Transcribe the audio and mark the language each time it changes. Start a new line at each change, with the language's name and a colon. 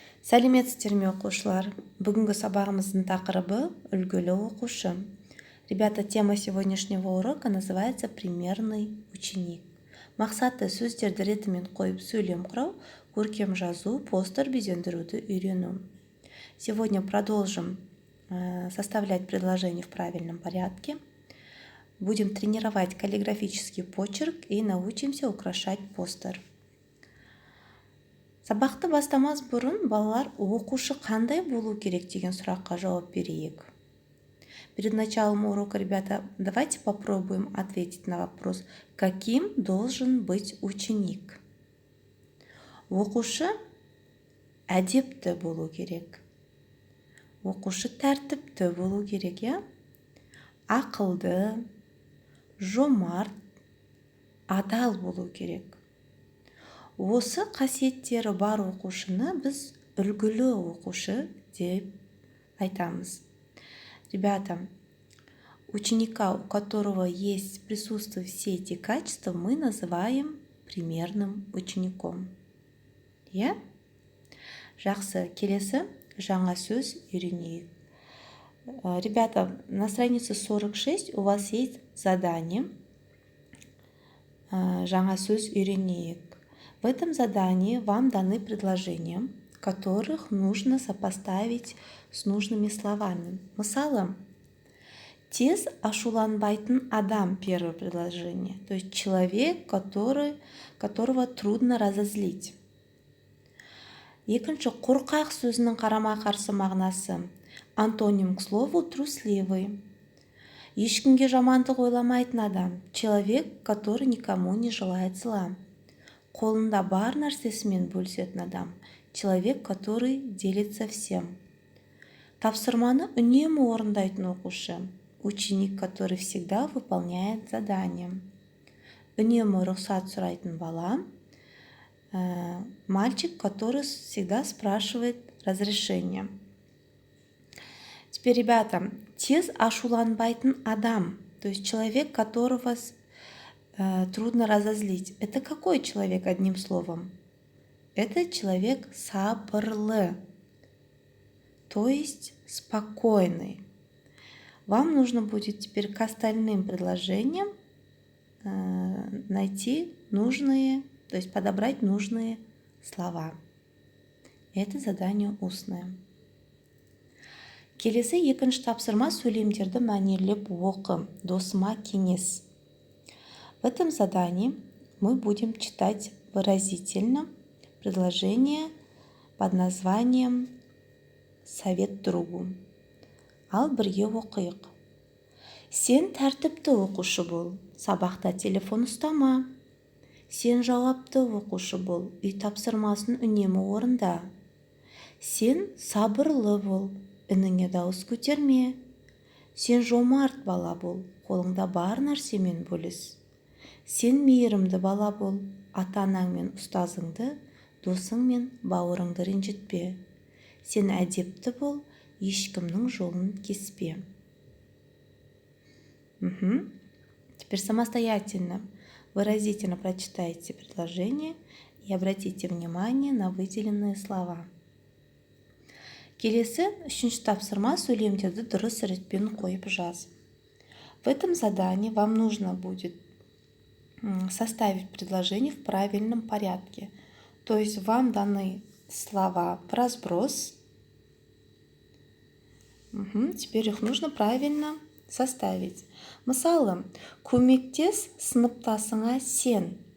Kazakh: Сәлеметсіздер ме оқушылар? Бүгінгі сабағымыздың тақырыбы үлгілі оқушы.
Russian: Ребята, тема сегодняшнего урока называется «Примерный ученик».
Kazakh: Мақсаты сөздерді ретімен қойып сөйлем құрау, көркем жазу, постер безендіруді үйрену.
Russian: Сегодня продолжим составлять предложения в правильном порядке. Будем тренировать каллиграфический почерк и научимся украшать постер.
Kazakh: Сабақты бастамас бұрын балалар оқушы қандай болу керек деген сұраққа жауап берейік.
Russian: Перед началом урока, ребята, давайте попробуем ответить на вопрос, каким должен быть ученик.
Kazakh: Оқушы әдепті болу керек. Оқушы тәртіпті болу керек, я? Ақылды, жомарт, адал болу керек. Осы қасиеттері бар оқушыны біз үлгілі оқушы деп айтамыз.
Russian: Ребята, ученика, у которого есть присутствие все эти качества, мы называем примерным учеником. Я?
Kazakh: Жақсы, келесі жаңа сөз үйренейік.
Russian: Ребята, на странице 46 у вас есть задание
Kazakh: жаңа сөз үйренейік.
Russian: В этом задании вам даны предложения, которых нужно сопоставить с нужными словами.
Kazakh: Мысалы, тез ашуланбайтын адам,
Russian: первое предложение, то есть человек, которого трудно разозлить.
Kazakh: Екінші, қорқақ сөзінің қарама-қарсы мағынасы.
Russian: Антоним к слову трусливый.
Kazakh: Ешкімге жамандық ойламайтын адам,
Russian: человек, который никому не желает зла.
Kazakh: Қолында бар нәрсесімен бөлісетін адам,
Russian: человек, который делится всем.
Kazakh: Тапсырманы үнемі орындайтын оқушы,
Russian: ученик, который всегда выполняет задание.
Kazakh: Үнемі рұқсат сұрайтын бала,
Russian: мальчик, который всегда спрашивает разрешение. Теперь, ребята,
Kazakh: тез ашуланбайтын адам,
Russian: то есть человек, которого трудно разозлить. Это какой человек, одним словом? Это человек сабырлы, то есть спокойный. Вам нужно будет теперь к остальным предложениям найти нужные, то есть подобрать нужные слова. Это задание устное.
Kazakh: Келесі екінші тапсырма сөйлемдерді мәнерлеп оқы, досыма кеңес.
Russian: В этом задании мы будем читать выразительно предложение под названием «Совет другу».
Kazakh: Ал бірге оқиық. Сен тәртіпті оқушы бол, сабақта телефон ұстама. Сен жауапты оқушы бол, үй тапсырмасын үнемі орында. Сен сабырлы бол, үніңе дауыс көтерме. Сен жомарт бала бол, қолыңда бар нәрсемен бөліс. Сен мейірімді бала бол, ата-анаңмен ұстазыңды, досың мен бауырыңды ренжітпе. Сен әдепті бол, ешкімнің жолын кеспе.
Russian: Теперь самостоятельно, выразительно прочитайте предложение и обратите внимание на выделенные слова.
Kazakh: Келесі үшінші тапсырма сөйлемдерді дұрыс ретпен қойып жаз.
Russian: В этом задании вам нужно будет составить предложение в правильном порядке. То есть вам даны слова в разброс. Теперь их нужно правильно составить.
Kazakh: Мысалы, көмектес сыныптасыңа сен.